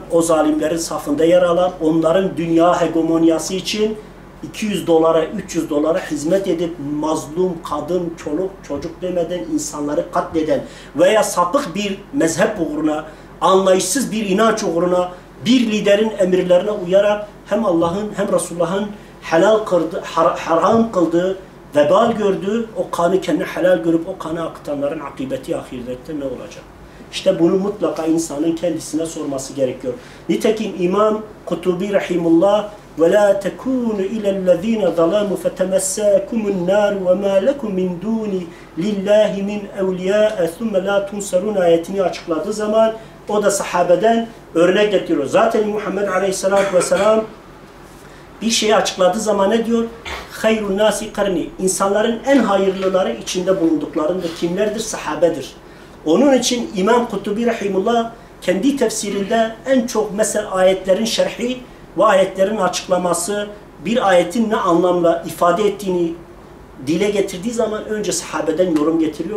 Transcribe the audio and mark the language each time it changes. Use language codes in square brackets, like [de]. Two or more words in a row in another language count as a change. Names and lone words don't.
[tr] o zalimlerin safında yer alan, onların dünya hegemonyası için 200 dolara, 300 dolara hizmet edip mazlum, kadın, çoluk, çocuk demeden insanları katleden veya sapık bir mezhep uğruna, anlayışsız bir inanç uğruna, bir liderin emirlerine uyarak hem Allah'ın hem Resulullah'ın helal kıldığı, haram kıldığı, vebal gördüğü o kanı kendine helal görüp o kanı akıtanların akıbeti ahirette ne olacak? İşte bunu mutlaka insanın kendisine sorması gerekiyor. Nitekim İmam Kutubi Rahimullah [ar] وَلَا تَكُونُ اِلَى الَّذ۪ينَ ظَلَامُ فَتَمَسَّاكُمُ النَّارُ وَمَا لَكُمْ مِنْ دُونِ لِلّٰهِ مِنْ اَوْلِيَاءَ ثُمَّ لَا تُنْسَرُونَ [tr] ayetini açıkladığı zaman o da sahabeden örnek getiriyor. Zaten Muhammed Aleyhisselatü Vesselam bir şeyi açıkladığı zaman ne diyor? [ar] خَيْرُ النَّاسِ قَرْنِ [tr] İnsanların en hayırlıları içinde bulunduklarında kimlerdir? Sahabedir. Onun için İmam Kutubi Rahimullah kendi tefsirinde en çok mesela ayetlerin şerhi ve ayetlerin açıklaması, bir ayetin ne anlamla ifade ettiğini dile getirdiği zaman önce sahabeden yorum getiriyor.